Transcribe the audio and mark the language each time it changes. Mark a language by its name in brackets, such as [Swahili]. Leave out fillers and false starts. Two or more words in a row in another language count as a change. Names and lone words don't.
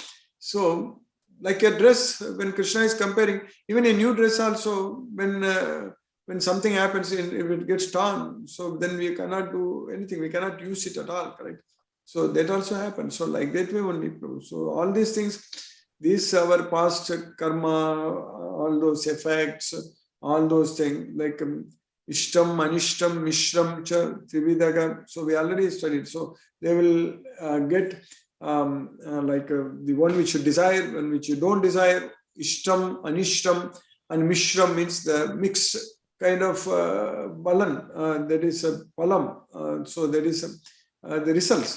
[English] So like a dress, when Krishna is comparing, even a new dress also, when something happens, if it gets torn, so then we cannot do anything, we cannot use it at all, correct? So that also happens. So like that way only. So all these things, these our past karma, all those effects, all those things like [Sanskrit] ishtam, anishtam, mishram, cha, trividaga. [English] So we already studied. So they will get the one which you desire, one which you don't desire, [Sanskrit] ishtam, anishtam, [English] and mishram means the mixed kind of balan, that is a palam. So that is the results.